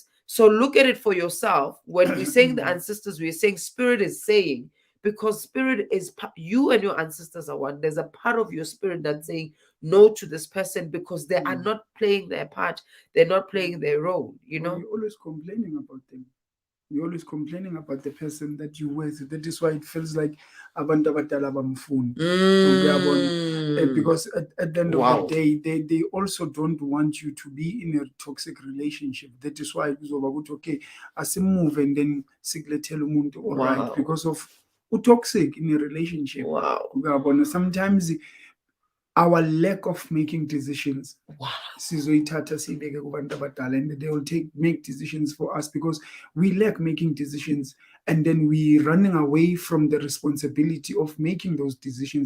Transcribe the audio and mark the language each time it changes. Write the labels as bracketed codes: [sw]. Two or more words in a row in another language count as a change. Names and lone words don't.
[en] So look at it for yourself. When we're saying the ancestors, we're saying spirit is saying, because spirit is, you and your ancestors are one. There's a part of your spirit that's saying no to this person, because they are not playing their part. They're not playing their role, You're always complaining about them. You're always complaining about the person that you with. That is why it feels like [nd] abantu abadala bamfuni. [en] Because at the end of the day, they also don't want you to be in a toxic relationship. That is why it's okay, move and then [nd] sikulethela umuntu, [en] all right, because of toxic in a relationship. Sometimes our lack of making decisions, and they will make decisions for us, because we lack making decisions, and then we running away from the responsibility of making those decisions.